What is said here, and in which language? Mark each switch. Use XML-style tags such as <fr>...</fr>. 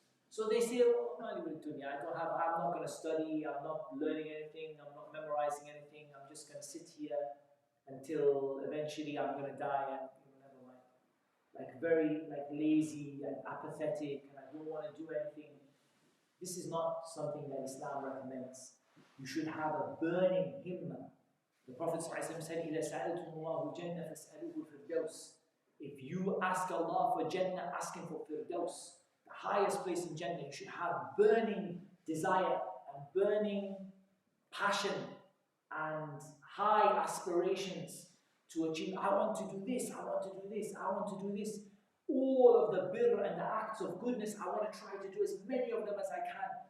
<en>So they say, oh, I'm not going to study, I'm not learning anything, I'm not memorizing anything, I'm just going to sit here until eventually I'm going to die and never mind. Like very lazy and apathetic and I don't want to do anything. This is not something that Islam recommends. You should have a burning himma. The Prophet ﷺ said,</en> <ar>إِذَا سَأَلْتُمُ اللَّهُ الْجَنَّةَ فَاسْأَلُوهُ الْفِرْدَوْسِ.</ar> <en>If you ask Allah for Jannah, ask Him for Firdaus, the highest place in Jannah. You should have burning desire and burning passion and high aspirations to achieve. I want to do this, I want to do this, I want to do this. All of the birr and the acts of goodness, I want to try to do as many of them as I can.</en>